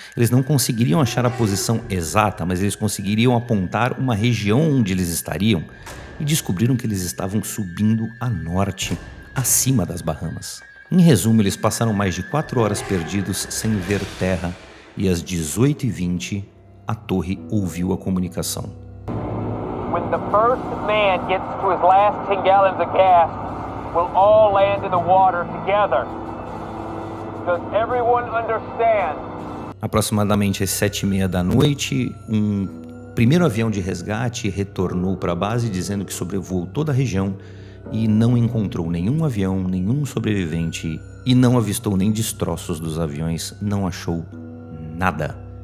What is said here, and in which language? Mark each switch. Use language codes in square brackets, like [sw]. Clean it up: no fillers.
[pt] Eles não conseguiriam achar a posição exata, mas eles conseguiriam apontar uma região onde eles estariam e descobriram que eles estavam subindo a norte, acima das Bahamas. Em resumo, eles passaram mais de 4 horas perdidos sem ver terra e às 18h20 a torre ouviu a comunicação. [en] When the first man gets to his last 10 gallons of gas, we'll all land in the water together. Does everyone understand? [pt] Aproximadamente às 7h30 da noite, um primeiro avião de resgate retornou para a base dizendo que sobrevoou toda a região e não encontrou nenhum avião, nenhum sobrevivente e não avistou nem destroços dos aviões, não achou nada.